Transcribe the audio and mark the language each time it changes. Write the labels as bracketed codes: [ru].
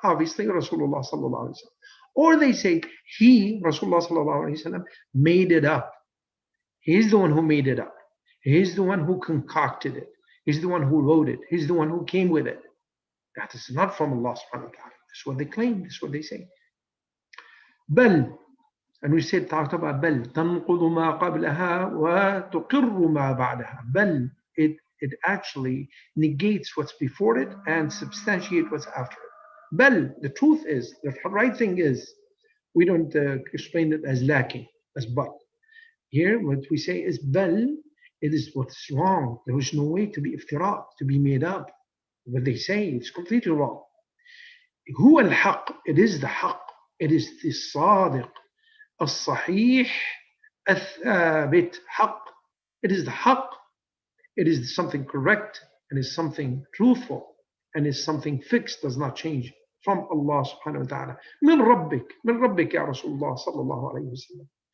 [en] Obviously, Rasulullah sallallahu alaihi wasallam. Or they say he, Rasulullah sallallahu alaihi wasallam, made it up. He's the one who made it up. He's the one who concocted it. He's the one who wrote it. He's the one who came with it. That is not from Allah subhanahu wa ta'ala. That's what they claim. That's what they say. [ar] بل, [en] and we said, talked about [ar] بل تنقض ما قبلها وتقر ما بعدها. [en] بل, it actually negates what's before it and substantiates what's after it. Bel, the truth is, the right thing is, we don't explain it as lacking, as but. Here, what we say is bel, it is what's wrong. There is no way to be iftira, to be made up. What they say, it's completely wrong. [ar] هو الحق, [en] it is the haqq, it is the [ar] صادق, الصحيح, الثابت, [en] haqq. It is the haqq. It is something correct, and is something truthful, and is something fixed, does not change, from Allah subhanahu wa ta'ala. [ar] من ربك يا رسول الله صلى الله عليه وسلم.